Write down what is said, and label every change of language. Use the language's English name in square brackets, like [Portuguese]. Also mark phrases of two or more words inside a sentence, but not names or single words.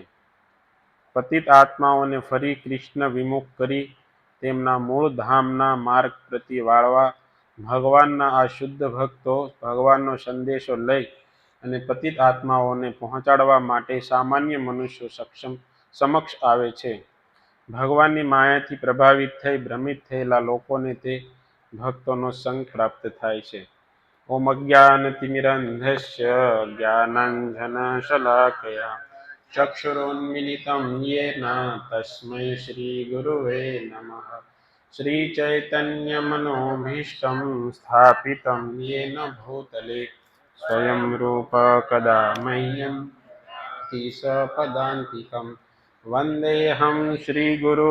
[Gujarati] પતિત આત્માઓને ફરી કૃષ્ણ વિમુખ કરી તેમના મૂળ ધામના માર્ગ પ્રતિ વાળવા ભગવાનના આ શુદ્ધ ભક્તો ભગવાનનો સંદેશો લઈ અને પતિત આત્માઓને પહોંચાડવા માટે સામાન્ય મનુષ્યો સમક્ષ આવે છે. ભગવાનની માયાથી પ્રભાવિત થઈ ભ્રમિત થયેલા લોકોને તે ભક્તોનો સંગ પ્રાપ્ત થાય છે. [Sanskrit] ॐ अज्ञानतिमिरान्धस्य ज्ञानाञ्जनशलाकया चक्षुरुन्मीलितं येन तस्मै श्रीगुरुवे नमः. श्रीचैतन्यमनोभीष्टं स्थापितं येन भूतले स्वयं रूप कदा मह्यं सपदान्तिकं वन्देऽहं श्रीगुरु